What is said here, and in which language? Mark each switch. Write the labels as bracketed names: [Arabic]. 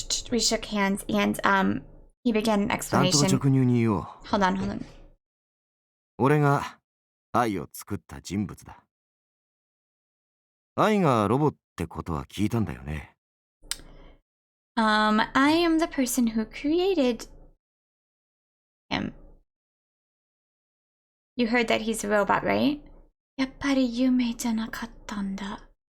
[English] We shook hands and he began an explanation. [Japanese] 単刀直入に言おう。 [English] Hold on. [Japanese] 俺が愛を作った人物だ。愛がロボってことは聞いたんだよね。 [English] I am the person who created him. You heard that he's a robot, right? [Japanese] やっぱり夢じゃなかったんだ。